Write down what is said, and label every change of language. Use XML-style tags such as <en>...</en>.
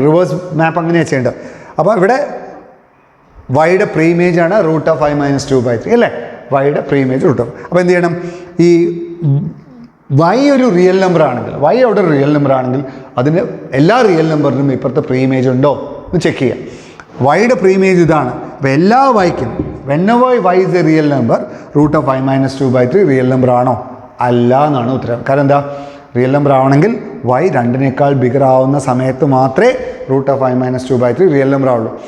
<ml>Reverse മാപ്പ് അങ്ങനെയാണ് ചെയ്യേണ്ടത്. അപ്പോൾ ഇവിടെ വൈയുടെ പ്രീ ഇമേജ് ആണ് റൂട്ട് ഓഫ് y മൈനസ് 2/3 അല്ലേ? വൈയുടെ പ്രീ ഇമേജ് റൂട്ട് ഓഫ്. അപ്പോൾ എന്ത് ചെയ്യണം? ഈ y ഒരു റിയൽ നമ്പർ ആണെങ്കിൽ, y അവിടെ ഒരു റിയൽ നമ്പർ ആണെങ്കിൽ അതിന് എല്ലാ റിയൽ നമ്പറിനും ഇപ്പുറത്തെ പ്രീ ഇമേജ് ഉണ്ടോ എന്ന് ചെക്ക് ചെയ്യാം. വൈയുടെ പ്രീ ഇമേജ് ഇതാണ്. അപ്പോൾ എല്ലാ വൈക്കും</ml> <en>whenever y is a real number, root of y minus 2 by 3 real number ആണോ?</en> <ml>അല്ല എന്നാണ് ഉത്തരം. കാരണം എന്താ? റിയൽ നമ്പർ ആവണമെങ്കിൽ y 2നേക്കാൾ ബിഗർ ആവുന്ന സമയത്ത് മാത്രമേ root of y minus 2 by 3 real number ആവുള്ളൂ.</ml>